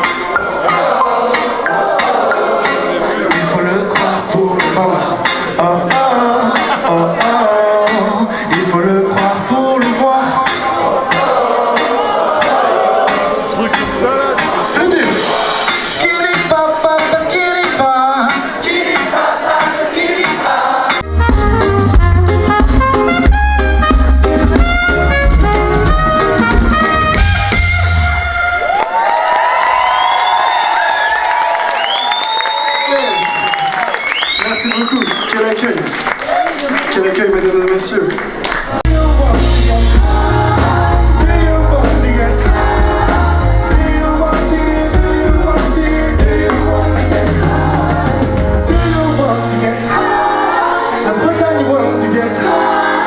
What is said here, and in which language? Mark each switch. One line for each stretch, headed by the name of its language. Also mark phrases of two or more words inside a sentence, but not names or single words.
French: Il faut le croire pour le voir. Il faut le croire pour le voir. Plus dur. Skiri papa, skiri pa, skiri papa, skiri pa. Yes. Merci beaucoup. Quel accueil. Quel accueil, mesdames et messieurs.
English: La Bretagne want to get high.